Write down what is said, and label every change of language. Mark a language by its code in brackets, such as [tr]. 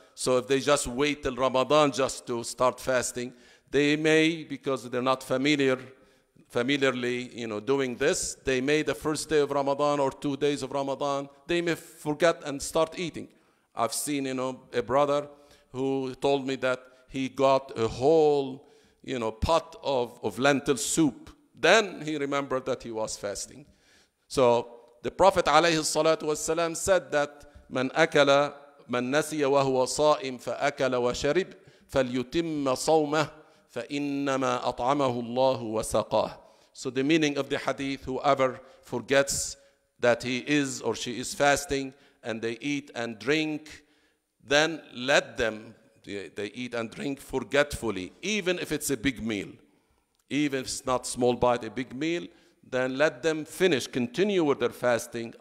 [en] So if they just wait till Ramadan just to start fasting, they may, because they're not familiarly, you know, doing this, they may the first day of Ramadan or 2 days of Ramadan, they may forget and start eating. I've seen, you know, a brother who told me that he got a whole, you know, pot of lentil soup. Then he remembered that he was fasting. So the Prophet ﷺ said that [ar] من نسي وهو صائم فأكل وشرب فليتم صومه فإنما أطعمه الله وسقاه. [en] So the meaning of the hadith, whoever forgets that he is or she is fasting and they eat and drink, then let them, they eat and drink forgetfully, even if it's a big meal. Even if it's not small bite, a big meal, then let them finish, continue with their fasting.